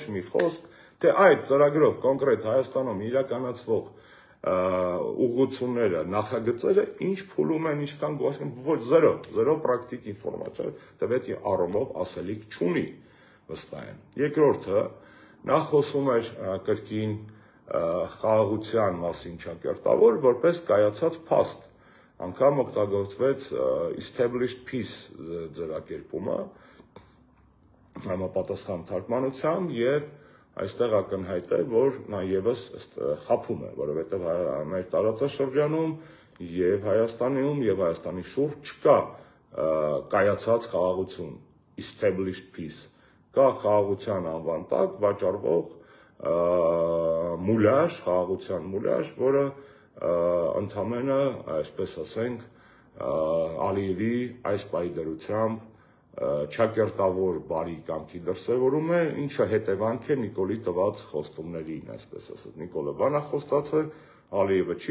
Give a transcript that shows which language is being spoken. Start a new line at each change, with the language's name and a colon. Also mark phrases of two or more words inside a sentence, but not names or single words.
Armenian: մի խոսք, թե այդ ծրագրով կոնկրետ Հայաստանում իրականացվող ուղղությունները, նախագծերը ինչ փուլում են, ինչքան գոհացան, ոչ զերո պրակտիկ ինֆորմացիա, դեպի առումով ասելիք չունի վստահեն։ Երկրորդը, նա խոսում էր կրկին խաղաղության մասին ճակերտավոր, որպես կայացած փաստ, անգամ օգտագործվեց
English: established peace
Armenian: ձևակերպումը, համապատասխան թարգմանությամբ եւ այստեղ ակնհայտ է, որ նա եւս խափում է, որովհետեւ մեր տարածաշրջանում եւ Հայաստանում եւ Հայաստանի շուրջ չկա կայացած խաղաղություն,
English: established peace,
Armenian: կա խաղաղության անվան տակ վաճառվող մուլյաժ, խաղաղության մուլյաժ, որը ընդամենը, այսպես ասենք, Ալիևի այս պայդրությամբ չակերտավոր բարի կամքի դրսևորում է, ինչը հետևանք է Նիկոլի տված խոստումներին, այսպես ասած, Նիկոլը բանախոստաց է, Ալիևը չի